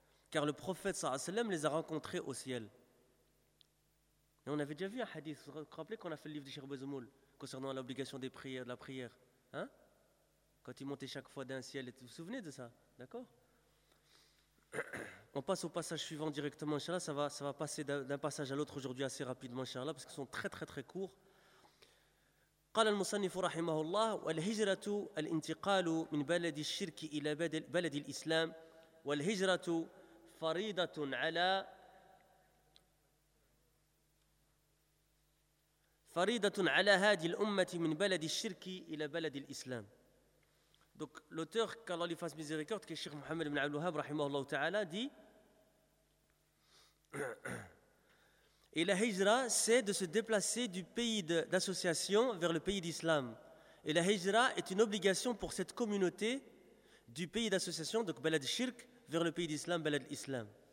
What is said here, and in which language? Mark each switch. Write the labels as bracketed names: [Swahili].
[French] Car le prophète sallallahu alayhi wa sallam les a rencontrés au ciel. Et on avait déjà vu un hadith, vous vous rappelez qu'on a fait le livre de Cheikh Bouzoumoul concernant l'obligation des prières, de la prière, hein? Quand il montait chaque fois d'un ciel, vous vous souvenez de ça, d'accord? On passe au passage suivant directement, inchallah, ça va passer d'un passage à l'autre aujourd'hui assez rapidement, inchallah, parce qu'ils sont très très très courts. [Arabic] قال المصنف رحمه الله والهجرة الانتقال من بلد الشرك إلى بلد الإسلام والهجرة فريضة على فريضة على هذه الأمة من بلد الشرك إلى بلد الإسلام. [French] Donc l'auteur, qu'Allah lui fasse miséricorde, qui est Cheikh Mohammed ibn Abdul Wahhab [Arabic] رحمه الله تعالى, [French] dit: Et la hijra, c'est de se déplacer du pays d'association vers le pays d'islam. Et la hijra est une obligation pour cette communauté du pays d'association, donc Balad Shirk, vers le pays d'islam, Balad Islam.